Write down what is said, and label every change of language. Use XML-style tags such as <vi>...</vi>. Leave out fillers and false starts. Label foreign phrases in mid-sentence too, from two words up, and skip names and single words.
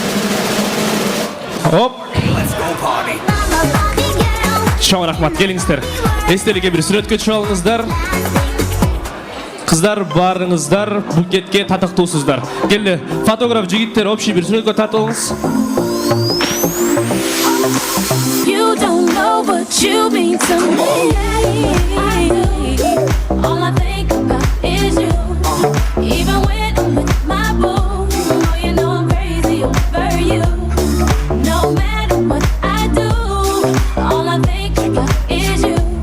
<ky>Оп. Чоң рахмат, келиңиздер. Эстеликке бир сүрөткө түшүп алыңыздар. Кыздар, барыңыздар, букетке татыктуусуздар. Келе, фотограф жигиттер общий бир сүрөткө тартып алыңыз.</ky> <en>You don't know what you mean to me. All I think about is you. Even when I'm with my boo, oh, you know I'm crazy over you. No matter what I do, all I think about is you.</en>